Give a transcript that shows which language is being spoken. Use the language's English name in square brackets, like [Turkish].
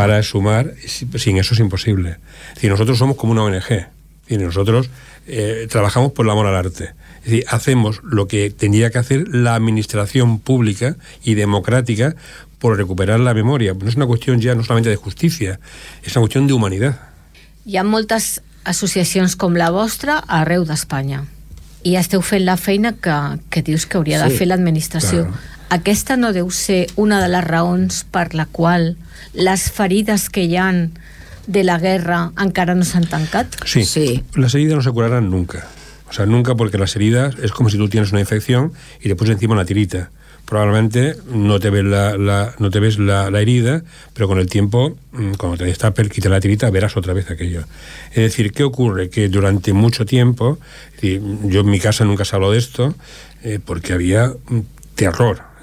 [Spanish] Para sumar, sin eso es imposible. Si nosotros somos como una ONG, y nosotros trabajamos por el amor al arte. Es decir, hacemos lo que tendría que hacer la administración pública y democrática por recuperar la memoria. No es una cuestión ya no solamente de justicia, es una cuestión de humanidad. [Catalan] Hi ha moltes associacions com la vostra arreu d'Espanya. I esteu fent la feina que dius que hauria de fer l'administració. Clar. Aquesta no deu ser una de les raons per la qual les ferides que hi han de la guerra encara no s'han tancat? Sí. Sí, les ferides no se curaran nunca. [Spanish] O sea, nunca, porque las heridas es como si tú tienes una infección y le pones encima una tirita. Probablemente no te ves la herida, pero con el tiempo, cuando te destapes, quita la tirita, verás otra vez aquello. Es decir, ¿qué ocurre? Que durante mucho tiempo, yo en mi casa nunca se habló de esto, porque había terror.